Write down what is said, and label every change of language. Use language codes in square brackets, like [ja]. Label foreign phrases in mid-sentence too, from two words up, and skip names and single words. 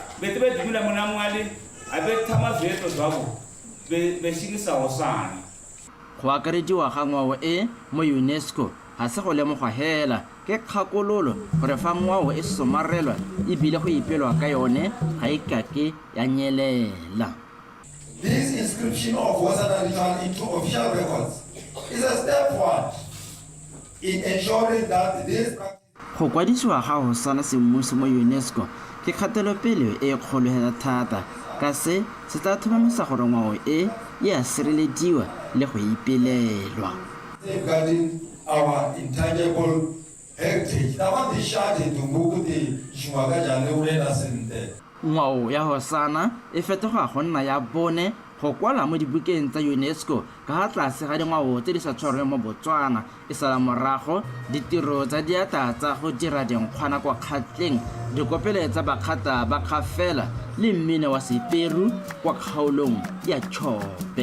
[tn] Go akarediwa ga ngwao e mo UNESCO ga se go lemogwa hela ke kgakololo gore fa ngwao e somarelwa ebile go ipelwa ka yone ga e kake ya nyelela. [en] This inscription of Hosana ritual into official records is a step forward in ensuring that this [tn] go kwadisiwa ga Hosana semmuso mo UNESCO ke kgatelopele e kgologela thata ka se tla thomamisa gore ngwao e a sirelediwa le go ipelelwa. [en] Safeguarding our intangible heritage. [tn] Ngwao ya Hosana e fetoga go nna ya bone go kwala mo dibukeng tsa UNESCO ka ga tlase ga dingwao tse di sa tshwarweng mo Botswana e sala morago ditiro tsa diatla tsa go dira dinkgwana kwa kgatleng dikopele tsa bakgata ba kgafela le mmino wa seperu kwa kgaolong ya Chobe.